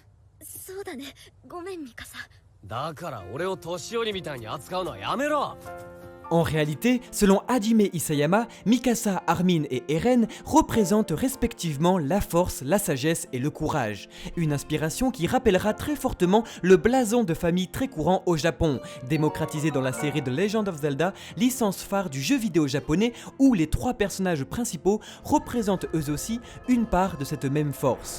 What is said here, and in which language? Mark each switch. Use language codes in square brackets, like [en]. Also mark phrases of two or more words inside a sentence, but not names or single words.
[ja] そうだね。ごめんミカサ。だから俺を年寄りみたいに扱うのはやめろ。 [fr] En réalité, selon Hajime Isayama, Mikasa, Armin et Eren représentent respectivement la force, la sagesse et le courage. Une inspiration qui rappellera très fortement le blason de famille très courant au Japon, démocratisé dans la série The Legend of Zelda, licence phare du jeu vidéo japonais où les trois personnages principaux représentent eux aussi une part de cette même force.